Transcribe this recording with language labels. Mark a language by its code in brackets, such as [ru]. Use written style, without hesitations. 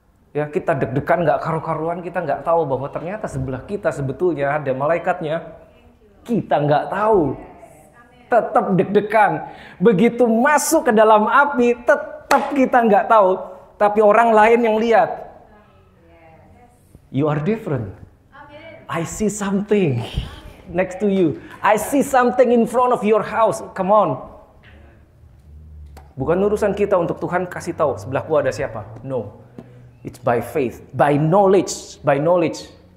[id] Ya, kita deg-degan nggak karu-karuan, kita nggak tahu bahwa ternyata sebelah kita sebetulnya ada malaikatnya. Kita nggak tahu. Tetap deg-degan. Begitu masuk ke dalam api, tetap kita nggak tahu. Tapi orang lain yang lihat. [en] You are different. I see something next to you. I see something in front of your house. Come on. [id] Bukan urusan kita untuk Tuhan kasih tahu sebelahku ada siapa. [en] No. It's by faith, by knowledge, by knowledge.